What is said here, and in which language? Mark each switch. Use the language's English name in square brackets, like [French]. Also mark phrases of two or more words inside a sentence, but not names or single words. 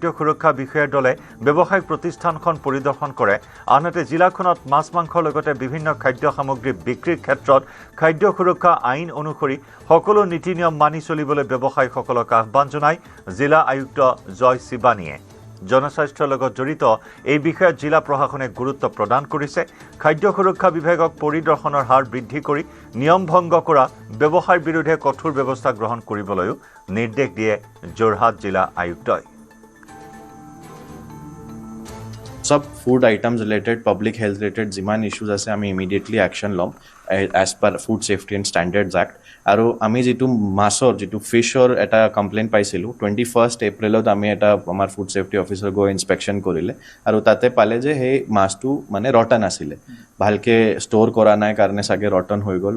[Assamese] সুৰক্ষা বিষয়াৰ দলে ব্যৱসায়িক প্ৰতিষ্ঠানখন পৰিদৰ্শন কৰে আনহাতে জিলাখনত মাছ মাংসৰ লগতে বিভিন্ন খাদ্য সামগ্ৰী বিক্ৰীৰ ক্ষেত্ৰত খাদ্য সুৰক্ষা আইন অনুসৰি সকলো নীতি নিয়ম মানি চলিবলৈ ব্যৱসায়ীসকলক আহ্বান জনায় জিলা আয়ুক্ত জয় শিবানীয়ে জনস্বাস্থ্যৰ লগত জড়িত এই বিষয়ত জিলা প্ৰশাসনে গুৰুত্ব প্ৰদান কৰিছে খাদ্য সুৰক্ষা বিভাগক পৰিদৰ্শনৰ হাৰ বৃদ্ধি কৰি নিয়ম ভংগ কৰা ব্যৱসায়ৰ বিৰুদ্ধে কঠোৰ ব্যৱস্থা গ্ৰহণ কৰিবলৈও নিৰ্দেশ দিয়ে যোৰহাট জিলা আয়ুক্তই सब [English] food items related public health related [Assamese] जिमान इश्यूज আছে আমি [English] immediately action [Assamese] লম [English] as per Food Safety and Standards Act [Assamese] আৰু আমি যিটো মাছৰ যিটো ফিছৰ এটা কমপ্লেইন পাইছিলোঁ 21 এপ্ৰিলত আমি এটা আমাৰ [English] food safety officer [Assamese] গৈ ইনস্পেকশ্যন কৰিলে আৰু তাতে পালে যে সেই মাছটো মানে ৰটন আছিলে ভালকে ষ্ট'ৰ কৰা নাই কাৰণে চাগে ৰটন হৈ গ'ল